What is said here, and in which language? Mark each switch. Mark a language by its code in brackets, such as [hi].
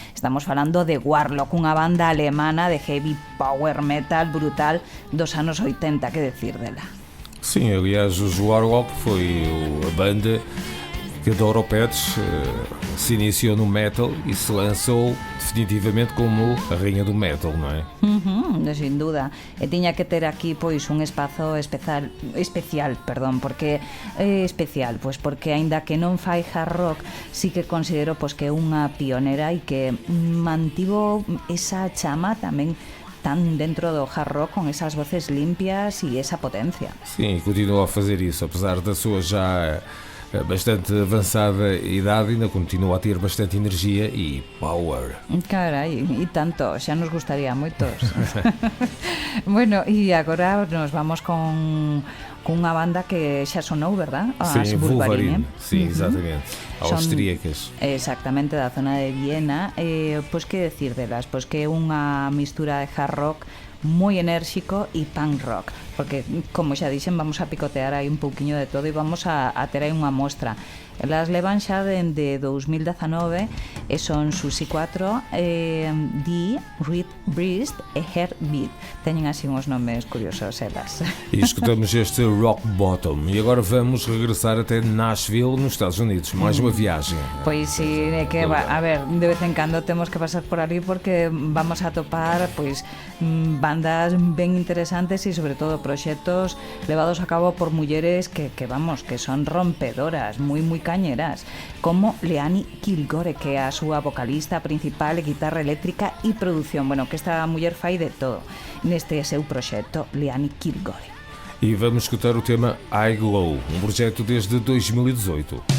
[gl] Estamos falando de Warlock, unha banda alemana de heavy power metal brutal dos anos 80, que decir dela? [pt] Sim, aliás, os Warlock foi a banda que da Europets se iniciou no metal e se lançou definitivamente como a rainha do metal, [gl] non é? [es] Sin duda. [gl] E tiña que ter aquí pois un espazo especial, porque é especial, pois porque aínda que non fai hard rock, sí que considero pois que é unha pionera e que mantivo esa chama tamén tan dentro do hard rock con esas voces limpias e esa potencia. [pt] Sim, continua a fazer isso, apesar da sua já bastante avançada idade, ainda continua a ter bastante energia e power. [gl] Carai, e tanto, xa nos gustaría moitos. Bueno, e agora nos vamos con unha banda que xa sonou, verdad? [pt] Sim, Wolverine. Sim, exatamente. Austríacas. [gl] Exactamente, da zona de Viena. Pois que decir delas? Pois que é unha mistura de hard rock moi enérxico e punk rock, porque como xa dixen, vamos a picotear aí un pouquiño de todo e vamos a ter aí unha mostra. Elas levan xa dende 2019 e son Susi 4, Dee, Reed Breast e Heartbeat. Teñen así uns nomes curiosos elas. [pt] E escutamos este Rock Bottom. E agora vamos regressar até Nashville, nos Estados Unidos. Mais uma viagem. [gl] Pois sí, é que, a ver, de vez en cando temos que pasar por ali porque vamos a topar pois bandas ben interesantes e sobre todo proxectos levados a cabo por mulleres que vamos, que son rompedoras, moi cañeras, como Leanne Kilgore, que é a súa vocalista principal, guitarra eléctrica e produción. Bueno, que esta muller fai de todo neste seu proxecto, Leanne Kilgore. [pt] E vamos escutar o tema I Glow, um projeto desde 2018.